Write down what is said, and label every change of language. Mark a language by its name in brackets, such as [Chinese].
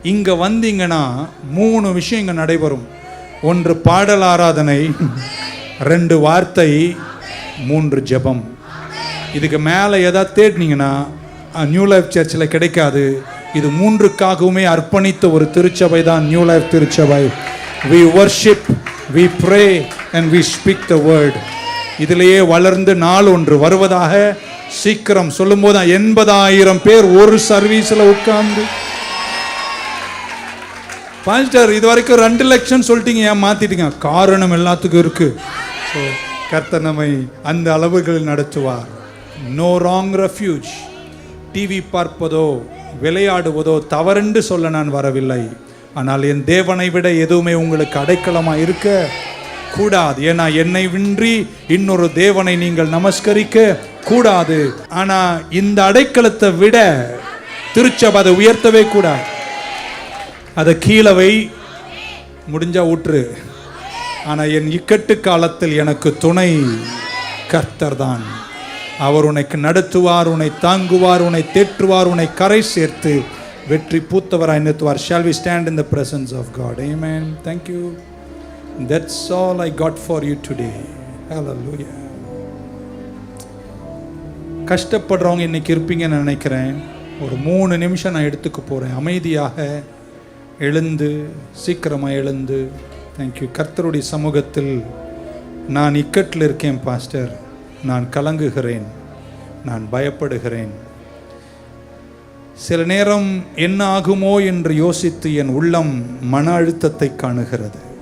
[Tamil] இங்க வந்தீங்கன்னா 3 விஷயம் இங்க நடைபெறும். 1 பாடல் ஆராதனை, 2 வார்த்தை, 3 ஜெபம். இதுக்கு மேலே எதாவது தேடினீங்கன்னா நியூ லைஃப் சர்ச்சில் கிடைக்காது. இது 3க்காகவுமே அர்ப்பணித்த ஒரு திருச்சபை தான் நியூ லைஃப் திருச்சபை. [English] We worship, we pray and we speak the word. [Tamil] இதிலேயே வளர்ந்து நாள் ஒன்று வருவதாக. சீக்கிரம் சொல்லும் போது 80,000 பேர் ஒரு சர்வீஸ்ல உட்கார்ந்து. பாஸ்டர் இது வரைக்கும் 2 லட்சம் சொல்லிட்டீங்க, ஏன் மாத்திட்டீங்க? காரணம் எல்லாத்துக்கும் இருக்கு. கர்த்தர் நம்மை அந்த அளவுகளில் நடத்துவார். [English] No wrong refuge. [Tamil] டிவி பார்ப்பதோ விளையாடுவதோ தவறென்று சொல்ல நான் வரவில்லை. ஆனால் என் தேவனை விட எதுவுமே உங்களுக்கு அடைக்கலமாக இருக்க கூடாது. ஏன்னா என்னை வின்றி இன்னொரு தேவனை நீங்கள் நமஸ்கரிக்க கூடாது. ஆனால் இந்த அடைக்கலத்தை விட திருச்சபை அதை உயர்த்தவே கூடாது. அதை கீழவை முடிஞ்சா ஊற்று. ஆனால் என் இக்கட்டு காலத்தில் எனக்கு துணை கர்த்தர் தான். அவர் உனக்கு நடத்துவார், உன்னை தாங்குவார், உன்னை தேற்றுவார், உன்னை கரை சேர்த்து வெற்றி பூத்தவராய் நிறுத்துவார். [English] Shall we stand in the presence of God? Amen. Thank you. That's all I got for you today. Hallelujah. [Tamil] கஷ்டப்படுறவங்க இன்னைக்கு இருப்பீங்கன்னு நினைக்கிறேன். ஒரு 3 நிமிஷம் நான் எடுத்துக்க போகிறேன். அமைதியாக எழுந்து, சீக்கிரமாக எழுந்து. தேங்க்யூ. கர்த்தருடைய சமூகத்தில் நான் இக்கட்டில் இருக்கேன் பாஸ்டர், நான் கலங்குகிறேன், நான் பயப்படுகிறேன், சில நேரம் என்ன ஆகுமோ என்று யோசித்து என் உள்ளம் மன அழுத்தத்தை காணுகிறது.